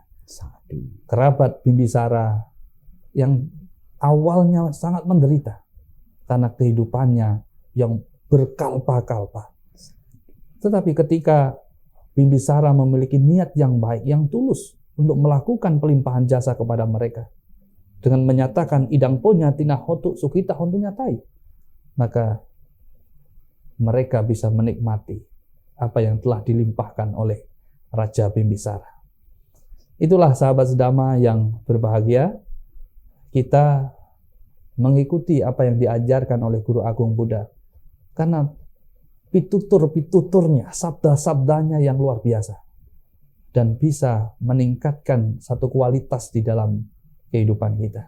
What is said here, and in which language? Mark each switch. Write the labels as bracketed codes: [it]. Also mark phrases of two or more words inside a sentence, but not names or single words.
[id] Kerabat Bimbisara yang awalnya sangat menderita karena kehidupannya yang berkalpa-kalpa. Tetapi ketika Bimbisara memiliki niat yang baik, yang tulus untuk melakukan pelimpahan jasa kepada mereka, dengan menyatakan [pi] idang ponya tina hotu sukita hontunya tai, [id] maka mereka bisa menikmati apa yang telah dilimpahkan oleh Raja Bimbisara. Itulah sahabat sedama yang berbahagia, kita mengikuti apa yang diajarkan oleh Guru Agung Buddha, karena pitutur-pituturnya, sabda-sabdanya yang luar biasa, dan bisa meningkatkan satu kualitas di dalam kehidupan kita.